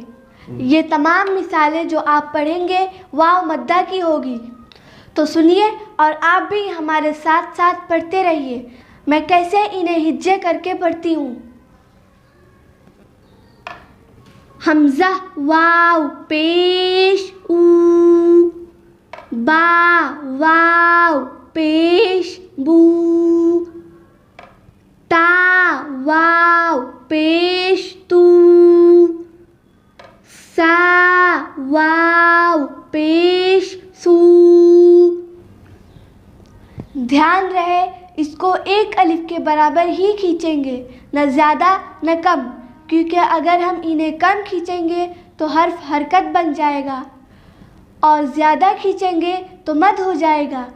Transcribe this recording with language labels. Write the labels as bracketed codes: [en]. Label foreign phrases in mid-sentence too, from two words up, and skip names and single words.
[ur] یہ تمام مثالیں جو آپ پڑھیں گے واو مدہ کی ہوگی۔ تو سنیے اور آپ بھی ہمارے ساتھ ساتھ پڑھتے رہیے۔ میں کیسے انہیں ہجے کر کے پڑھتی ہوں۔ حمزہ واو پیش او، با واو پیش بو، تا واو پیش تو، سا واو پیش سو۔ دھیان رہے اس کو ایک الف کے برابر ہی کھینچیں گے، نہ زیادہ نہ کم، کیونکہ اگر ہم انہیں کم کھینچیں گے تو حرف حرکت بن جائے گا اور زیادہ کھینچیں گے تو مد ہو جائے گا۔